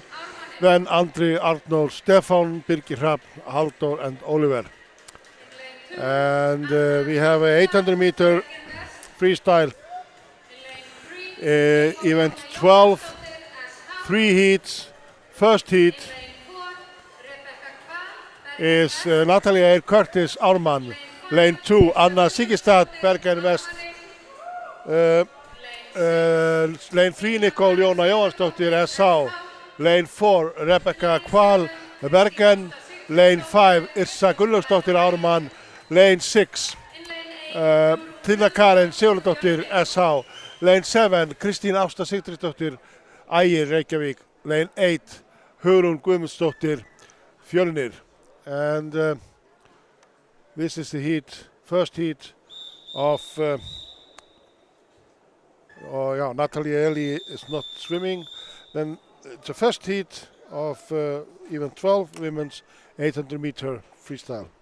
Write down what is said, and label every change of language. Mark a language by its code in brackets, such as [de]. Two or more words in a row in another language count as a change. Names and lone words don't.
[en] Then Andri, Arnór, Stefán, Birgir Hrafn, Halldór, and Oliver. And we have a 800 meter freestyle event 12. 3 heats. First heat is Natalia Eir Curtis Ármann, lane 2, Anna Sigistad, Bergen West, lane 3, Nicole Jóna Jóhannsdóttir, SH, lane 4, Rebecca Kval, Bergen, lane 5, Yrsa Gunnlaugsdóttir Ármann, lane 6, Tina Karen Sigurðardóttir, SH, lane 7, Kristín Ásta Sigtríðardóttir, Ægir Reykjavík, lane 8, Hugrún Guðmundsdóttir, Fjölnir. And this is the heat, first heat of, Natalia Eli is not swimming. Then it's the first heat of event 12, women's 800 meter freestyle.